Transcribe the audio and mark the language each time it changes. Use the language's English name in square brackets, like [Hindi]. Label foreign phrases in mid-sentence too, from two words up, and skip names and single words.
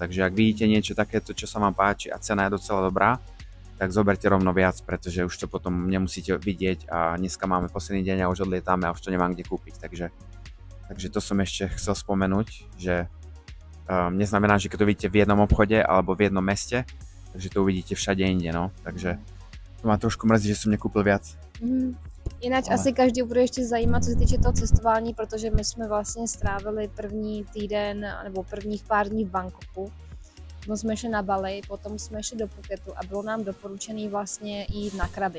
[Slovak] Takže ak vidíte niečo takéto, čo sa vám páči a cena je docela dobrá, tak zoberte rovno viac, pretože už to potom nemusíte vidieť a dneska máme posledný deň a už odlietáme a už to nemám kde kúpiť. Takže to som ešte chcel spomenúť, že neznamená, že keď to vidíte v jednom obchode alebo v jednom meste, takže to uvidíte všade inde, no. [Czech] Takže to má trošku mrzí, že jsem nekúpil viac. Jinak asi každý bude ještě zajímat, co se týče toho cestování, protože my jsme vlastně strávili první týden nebo prvních pár dní v Bangkoku. Potom jsme šli na Bali, potom jsme šli do Phuketu a bylo nám doporučené vlastně jít na kraby.